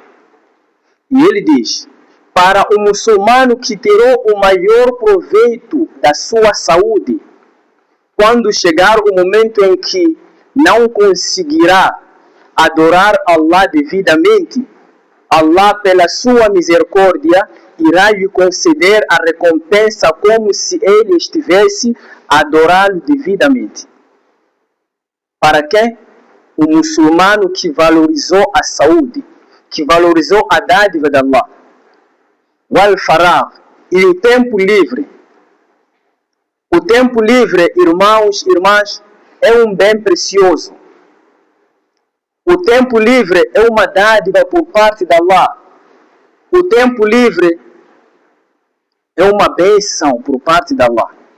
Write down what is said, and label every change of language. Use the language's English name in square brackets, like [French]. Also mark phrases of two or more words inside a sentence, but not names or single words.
[Portuguese] E ele diz, para o muçulmano que tirou o maior proveito da sua saúde, quando chegar o momento em que não conseguirá adorar Allah devidamente, Allah, pela sua misericórdia, irá lhe conceder a recompensa como se ele estivesse a adorá-lo devidamente. Para quê? O muçulmano que valorizou a saúde, que valorizou a dádiva de Allah, o al-faragh, e o tempo livre. O tempo livre, irmãos e irmãs, é um bem precioso. O tempo livre é uma dádiva por parte de Allah. O tempo livre é uma bênção por parte de Allah.